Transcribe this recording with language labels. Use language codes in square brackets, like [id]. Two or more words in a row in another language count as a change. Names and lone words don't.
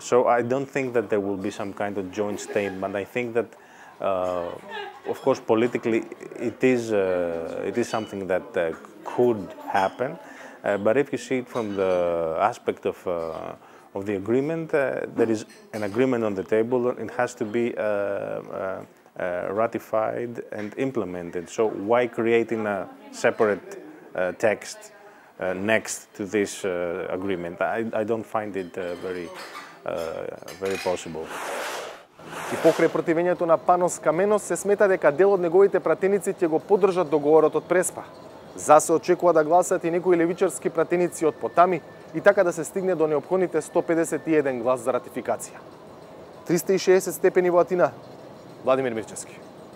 [en] So I don't think that there will be some kind of joint statement. I think that, of course, politically it is something that could happen, but if you see it from the aspect of the agreement, there is an agreement on the table. It has to be ratified and implemented. So why creating a separate text next to this agreement? I don't find it very possible. [mk] И покрај противењето на Панос Каменос се смета дека дел од неговите пратеници ќе го поддржат договорот од Преспа. За се очекува да гласат и некои левичарски пратеници од потами и така да се стигне до неопходните 151 глас за ратификација. 360 степени во Атина. Владимир Мирчевски.